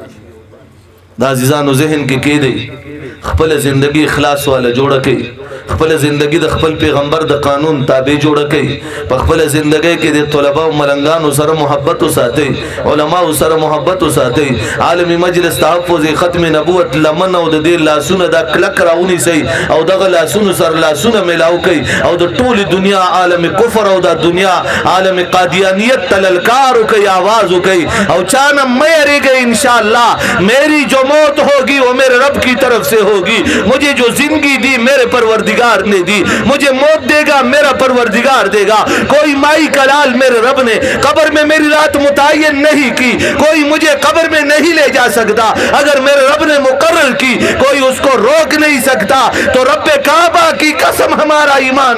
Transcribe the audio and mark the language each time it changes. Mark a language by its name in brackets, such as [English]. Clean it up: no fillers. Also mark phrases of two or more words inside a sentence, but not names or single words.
[Pashto] دا عزیزانو ذهن کې کېدی خپل زندگی اخلاص والا جوړه کړئ، خپل زندگی د خپل پیغمبر د قانون تابع جوړه کړئ، په خپل زندگی کې د طلبه او ملنګانو سره محبت وساتئ، علما سره محبت وساتئ، عالمی مجلس تحفظ ختم نبوت لمن او د دې لاسونه دا کلک راونی سي او دغه لاسونو سره لاسونه ملاو کړئ او د ټول دنیا عالم کفر او د دنیا عالم قادیانیت تللکار کوي، आवाज کوي او چانه مې ریږي [Arabic] ان شاء الله [Urdu] میری جو موت ہوگی وہ میرے رب کی طرف سے ہوگی، مجھے جو زندگی دی میرے پروردگار نے دی، مجھے موت دے گا میرا پروردگار دے گا، کوئی مائی کلال میرے رب نے قبر میں میری رات متعین نہیں کی، کوئی مجھے قبر میں نہیں لے جا سکتا، اگر میرے رب نے مقرر کی کوئی اس کو روک نہیں سکتا، تو رب کعبہ کی قسم ہمارا ایمان